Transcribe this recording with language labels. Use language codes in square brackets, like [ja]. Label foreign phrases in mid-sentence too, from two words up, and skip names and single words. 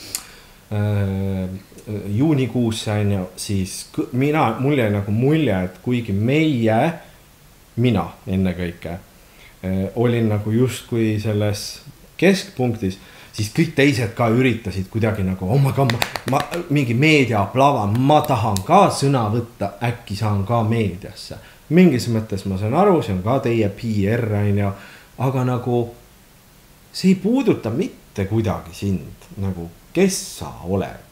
[et] juunikuusse on ju, siis mul jäi nagu mulje, et kuigi mina ennekõike olin nagu justkui selles keskpunktis, siis kõik teised ka üritasid kuidagi nagu, [en] oh my god, [et] ma mingi meediaplava, ma tahan ka sõna võtta, äkki saan ka meediasse. Mingis mõttes ma saan aru, see on ka teie PR, aga nagu see ei puuduta mitte kuidagi sind, nagu kes sa oled.